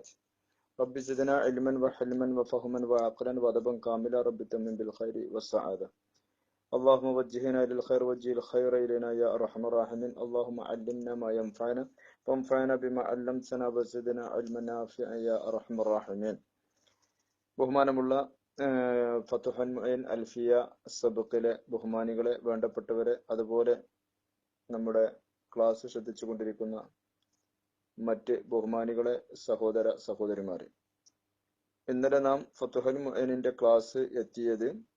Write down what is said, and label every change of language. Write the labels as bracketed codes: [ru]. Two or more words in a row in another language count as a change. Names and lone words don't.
[ar] رب زدنا علما وحلما وفهما وعقلا وأدبا كاملا رب تمن بالخير والسعادة. اللهم وجهنا للخير وجه الخير إلينا يا أرحم الراحمين. اللهم علمنا ما ينفعنا وانفعنا بما علمتنا وزدنا علما نافعا يا أرحم الراحمين. [ml] ബഹുമാനമുള്ള ഫതുഹുൽ മുഈൻ അൽഫിയ സബഖിലെ ബഹുമാനികളെ, വേണ്ടപ്പെട്ടവരെ, അതുപോലെ നമ്മുടെ ക്ലാസ് ശ്രദ്ധിച്ചു കൊണ്ടിരിക്കുന്ന മറ്റ് ബഹുമാനികളെ, സഹോദര സഹോദരിമാരെ, ഇന്നലെ നാം ഫതുഹുൽ മുഈനിന്റെ ക്ലാസ് എത്തിയത്